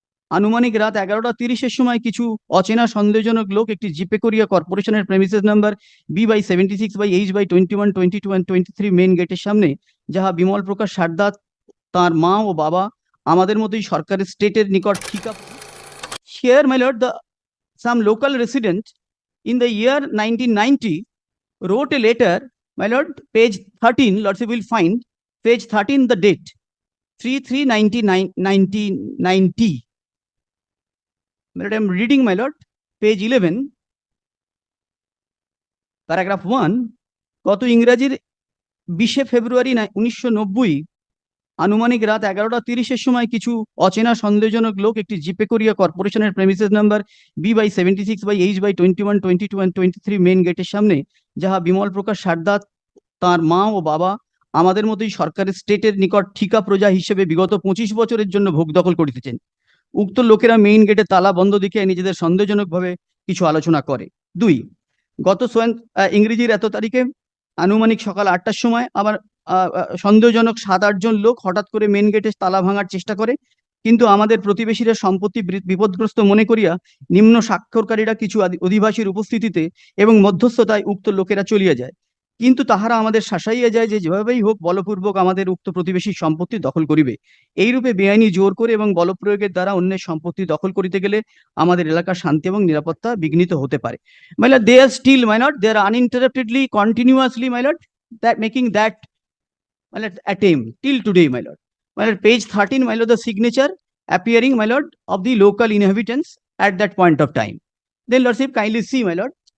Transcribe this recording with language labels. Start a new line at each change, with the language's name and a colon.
Bangla: আনুমানিক রাত 11:30-এর সময় কিছু অচেনা সন্দেহজনক লোক একটি জিপে কোরিয়া কর্পোরেশনের premises number B/76/H/21, 22 and 23 main গেটের সামনে, যাহা বিমল প্রকাশ সারদা, তার মা ও বাবা আমাদের মতোই সরকারের স্টেটের নিকট ঠিকা।
English: Here, my lord, some local resident in the year 1990 wrote a letter, my lord, page 13, lordship will find page 13, the date 3/3/1990. My lord, I am reading, my lord, page 11, paragraph 1.
Bangla: গত ইংরেজির 20শে ফেব্রুয়ারি 1990 আনুমানিক রাত 11:30-এর সময় কিছু অচেনা সন্দেহজনক লোক একটি জিপে কোরিয়া কর্পোরেশনের premises number B/76/H/21, 22 and 23 main গেটের সামনে, যাহা বিমল প্রকাশ সারদা, তার মা ও বাবা আমাদের মতোই সরকারের স্টেটের নিকট ঠিকা প্রজা হিসেবে বিগত 25 বছরের জন্য ভোগ দখল করিতেছেন। উক্ত লোকেরা মেইন গেটে তালা বন্ধ দেখিয়া নিজেদের সন্দেহজনকভাবে কিছু আলোচনা করে। 2. গত ইংরেজির এত তারিখে আনুমানিক সকাল 8টার সময় আবার সন্দেহজনক 7-8 জন লোক হঠাৎ করে মেইন গেটে তালা ভাঙার চেষ্টা করে, কিন্তু আমাদের প্রতিবেশীরা সম্পত্তি বিপদগ্রস্ত মনে করিয়া নিম্ন স্বাক্ষরকারীরা কিছু অধিবাসীর উপস্থিতিতে এবং মধ্যস্থতায় উক্ত লোকেরা চলিয়া যায়, কিন্তু তাহারা আমাদের শাসাইয়া যায় যে যেভাবেই হোক বলপূর্বক আমাদের উক্ত প্রতিবেশীর সম্পত্তি দখল করিবে। এইরূপে বেআইনি জোর করে এবং বলপ্রয়োগের দ্বারা অন্যের সম্পত্তি দখল করিতে গেলে আমাদের এলাকার শান্তি এবং নিরাপত্তা বিঘ্নিত হতে পারে।
English: My lord, they are still, my lord, they are uninterruptedly, continuously, my lord, that making that, my lord, attempt till today, my lord. My lord, page 13, my lord, the signature appearing, my lord, of the local inhabitants at that point of time. Then lordship kindly see, my lord.